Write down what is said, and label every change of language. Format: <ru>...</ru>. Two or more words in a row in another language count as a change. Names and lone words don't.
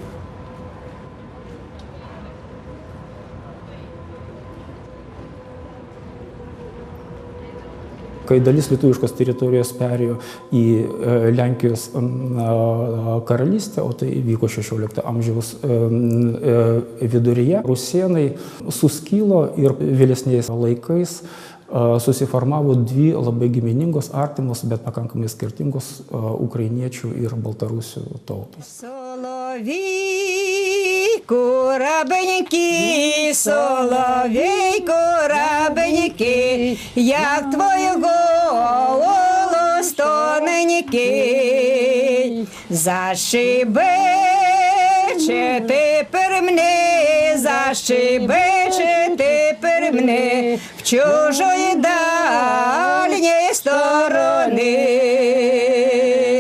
<lt>Kai dalis lietuviškos teritorijos perėjo į Lenkijos karalystę, o tai vyko 16 amžiaus viduryje, rusėnai suskilo ir vėlesniais laikais susiformavo 2 labai giminingos, artimos, bet pakankamai skirtingos ukrainiečių ir baltarusių tautos.</lt> <uk>Соловейку, рабеньки, соловейку, рабеньки, як твой голос тоненький, защебече тепер мене, защебече тепер мене в чужої дальній сторони.</uk>